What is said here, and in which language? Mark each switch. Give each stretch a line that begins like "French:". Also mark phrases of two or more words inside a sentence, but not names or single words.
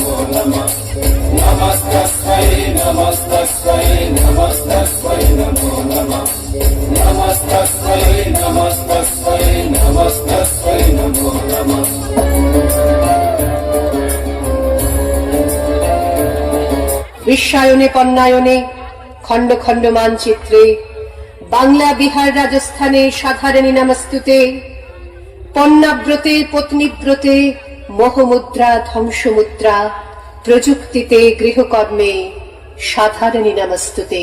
Sanskrit: नमः नमस्तस्मै नमस्तस्मै नमस्तस्मै नमो नमः नमस्तस्मै नमस्तस्मै नमस्तस्मै नमो नमः
Bangla: বিশ্বায়নে পণ্যায়নে খণ্ড খণ্ড মানচিত্রে বাংলা বিহার রাজস্থানে সাধারণী নমস্তুতে পণ্যাব্রতে পত্নীব্রতে মোহমুদ্রা ধ্বংসমুদ্রা প্রযুক্তিতে গৃহকর্মে সাধারণী নমস্তুতে।